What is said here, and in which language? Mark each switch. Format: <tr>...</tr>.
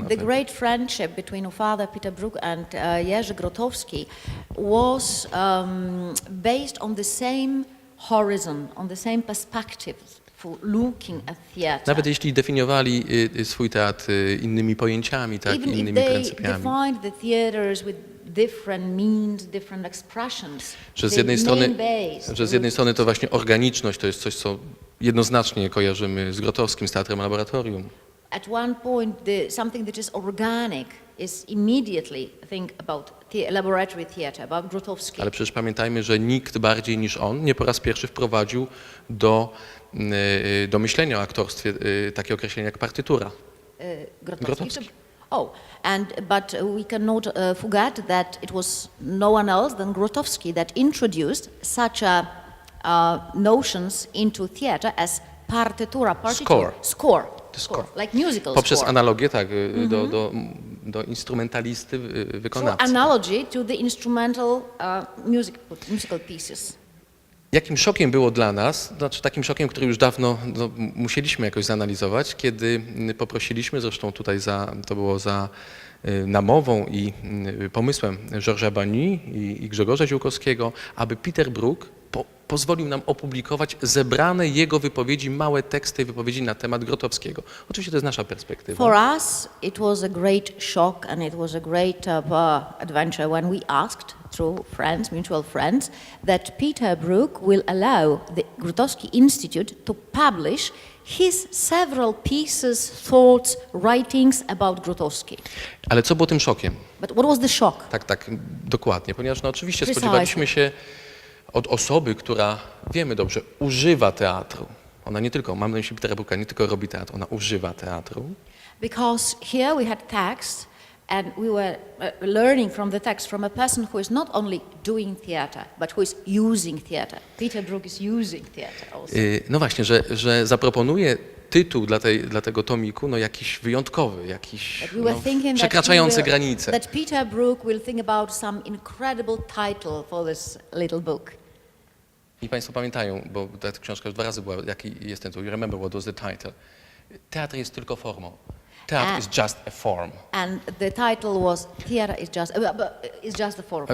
<en>The great friendship between father Peter Brook and Jerzy Grotowski was based on the same horizon, on the same perspective for looking at theatre.</en> <pl>Nawet jeśli definiowali swój teatr innymi pojęciami, tak,</pl> <en>Even</en> <pl>innymi</pl> <en>if they</en> <pl>pryncypiami.</pl> <en>defined the theatres with different means, different expressions.</en> <pl>Że z jednej strony to właśnie organiczność to jest coś, co jednoznacznie kojarzymy z Grotowskim, z teatrem laboratorium.</pl> <en>At one point, something that is organic is immediately think about laboratory theatre, about Grotowski.</en> <pl>Ale przecież pamiętajmy, że nikt bardziej niż on nie po raz pierwszy wprowadził do myślenia o aktorstwie takie określenie jak partytura. Grotowski.</pl> <en>Oh, but we cannot forget that it was no one else than Grotowski that introduced such notions into theatre as partitura, score. Like musical</en> <pl>poprzez</pl> <en>score.</en> <pl>analogię, tak, do instrumentalisty, wykonawcy.</pl> <en>So analogy to the instrumental musical pieces.</en> <pl>Jakim szokiem było dla nas, znaczy takim szokiem, który już dawno musieliśmy jakoś zanalizować, kiedy poprosiliśmy, zresztą tutaj to było za namową i pomysłem Georgesa Bani i Grzegorza Ziółkowskiego, aby Peter Brook pozwolił nam opublikować zebrane jego wypowiedzi, małe teksty wypowiedzi na temat Grotowskiego. Oczywiście to jest nasza perspektywa.</pl> <en>For us, it was a great shock and it was a great adventure when we asked through friends, mutual friends, that Peter Brook will allow the Grotowski Institute to publish his several pieces, thoughts, writings about Grotowski.</en> <pl>Ale co było tym szokiem?</pl> <en>But what was the shock?</en> <pl>Tak, dokładnie, ponieważ oczywiście spodziewaliśmy się od osoby, która, wiemy dobrze, używa teatru. Ona nie tylko, mam na myśli Petera Brooka, nie tylko robi teatr, ona używa teatru.</pl> <en>Because here we had text and we were learning from the text from a person who is not only doing theatre, but who is using theatre. Peter Brook is using theatre also.</en> <pl>No właśnie, że zaproponuje tytuł dla tego tomiku, jakiś wyjątkowy, jakiś przekraczający granice.</pl> <en>That Peter Brook will think about some incredible title for this little book.</en> <pl>I Państwo pamiętają, bo ta książka już 2 razy była, jaki jest tytuł.</pl> <en>You remember what was the title?</en> <pl>Teatr jest tylko formą.</pl> <en>Theatre is just a form. And the title was Theatre is just a form.</en>